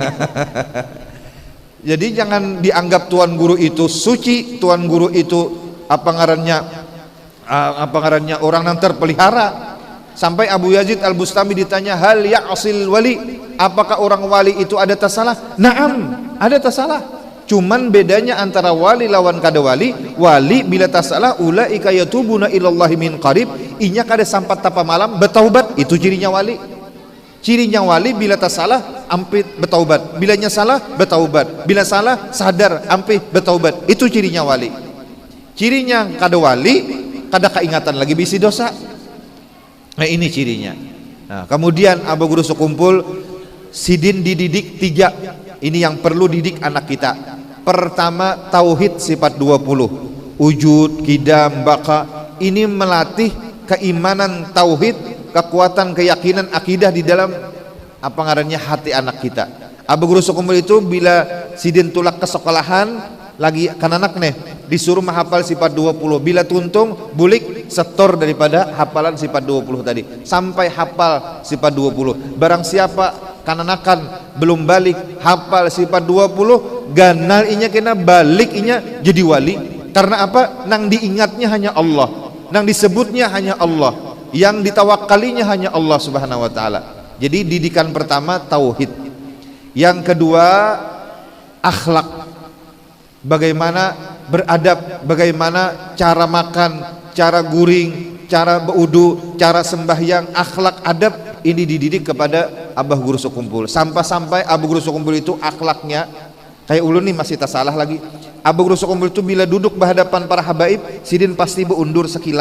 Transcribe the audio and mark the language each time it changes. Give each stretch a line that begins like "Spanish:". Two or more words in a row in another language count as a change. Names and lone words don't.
Indonesian: Jadi jangan dianggap Tuan Guru itu suci, Tuan Guru itu
Banjar: apa ngarannya
Indonesian: orang yang terpelihara. Sampai Abu Yazid Al-Bustami ditanya,
Arabic: hal ya'sil wali,
Indonesian: apakah orang wali itu ada tasalah?
Banjar: Naam, ada tasalah. Cuman bedanya antara wali lawan kada wali, wali bila tasalah
Arabic: ulaika yatubuna ilallahi min qarib,
Banjar: inya kada sampat tapa malam bertaubat, itu cirinya wali. Cirinya wali bila tasalah ampit bertaubat, bilanya salah bertaubat, bila salah sadar ampit bertaubat, itu cirinya wali. Cirinya kada wali, kada keingatan lagi bisi dosa. Nah ini cirinya. Nah, kemudian Abah Guru Sekumpul, sidin dididik 3.
Indonesian: Ini yang perlu didik anak kita. Pertama, tauhid sifat 20, wujud, qidam, baqa. Ini melatih keimanan tauhid, kekuatan keyakinan akidah di dalam
Banjar: apa ngarannya
Indonesian: hati anak kita.
Banjar: Abah Guru Sekumpul itu bila sidin tulak ke sekolahan lagi kananak nih disuruh menghafal sifat 20, bila tuntung bulik setor daripada hafalan sifat 20 tadi sampai hafal sifat 20. Barang siapa kananakan belum balik hafal sifat 20, ganal inya kena balik inya jadi wali. Karena apa? Nang diingatnya hanya Allah, nang disebutnya hanya Allah, yang ditawakalinya hanya Allah
Arabic: Subhanahu wa taala.
Indonesian: Jadi didikan pertama tauhid. Yang kedua akhlak. Bagaimana beradab, bagaimana cara makan,
Banjar: cara guring, cara berwudu, cara sembahyang, akhlak adab ini dididik kepada Abah Guru Sekumpul. Sampai-sampai Abah Guru Sekumpul itu akhlaknya kayak ulun nih masih tak salah lagi. Abah Guru Sekumpul itu bila duduk berhadapan para habaib, sidin pasti berundur sekilan.